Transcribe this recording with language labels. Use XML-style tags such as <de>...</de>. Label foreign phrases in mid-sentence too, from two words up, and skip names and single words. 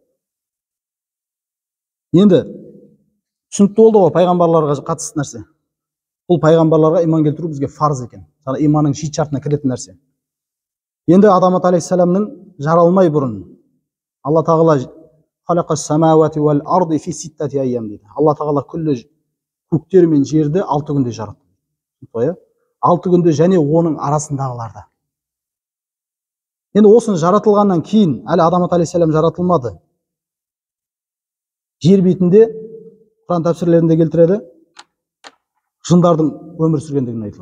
<kk>Енді түсінікті болды ғой пайғамбарларға қатысты нәрсе. Бұл пайғамбарларға иман келтіру бізге фарз екен. Иманның жеті шартына кіретін нәрсе. Енді Адам алейхиссаламның жаралмай бұрын Алла тағала</kk> <ar>خلق السماوات والأرض في ستة أيام</ar> <kk>дейді. Алла тағала күллі көктер мен жерді 6 күнде жаратты. 6 күнде және оның арасындағыларды. Енді осыны жаратылғаннан кейін әлі Адам алейхиссалам жаратылмады. Жер бетінде Құран тәпсірлерінде келтіреді, жындардың өмір сүргендігін айтылады.</kk>